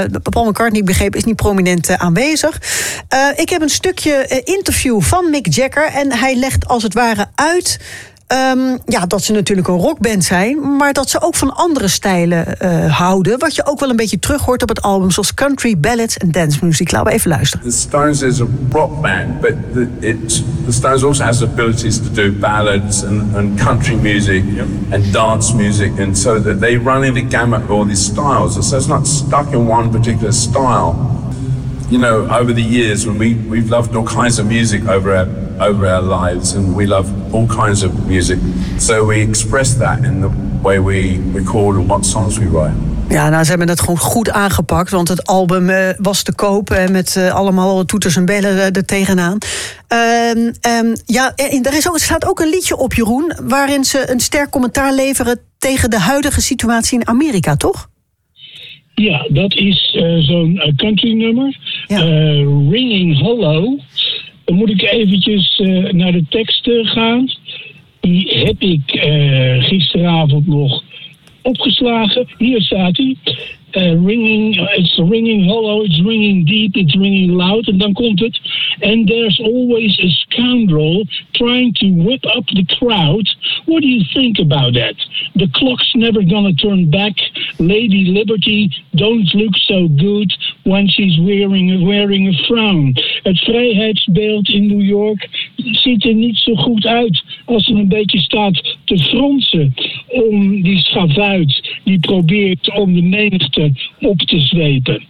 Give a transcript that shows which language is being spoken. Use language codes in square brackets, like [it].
[nl] Paul McCartney, ik begreep, is niet prominent aanwezig. Ik heb een stukje interview van Mick Jagger en hij legt als het ware uit dat ze natuurlijk een rockband zijn, maar dat ze ook van andere stijlen houden. Wat je ook wel een beetje terughoort op het album, zoals country, ballads en dance muziek. Laten we even luisteren. [en] The Stones is a rock band, but the Stones also has the abilities to do ballads and country music. Yep. And dance music. And so that they run in the gamut of all these styles. So it's not stuck in one particular style. You know, over the years when we've loved all kinds of music over our lives, and we love all kinds of music. So we express that in the way we record and what songs we write. [nl] Ja, nou, ze hebben dat gewoon goed aangepakt, want het album was te kopen met allemaal toeters en bellen er tegenaan. Er staat ook een liedje op, Jeroen, waarin ze een sterk commentaar leveren tegen de huidige situatie in Amerika, toch? Ja, dat is zo'n country nummer. Ja. Ringing Hollow. Dan moet ik eventjes naar de tekst gaan. Die heb ik gisteravond nog opgeslagen. Hier staat hij. [en] Ringing, it's ringing hollow, it's ringing deep, it's ringing loud. [nl] En dan komt het. [en] And there's always a scoundrel trying to whip up the crowd. What do you think about that? The clock's never gonna turn back. Lady Liberty don't look so good when she's wearing a frown. [nl] Het vrijheidsbeeld in New York ziet er niet zo goed uit als ze een beetje staat te fronsen om die schavuit die probeert om de menigte op te zwepen.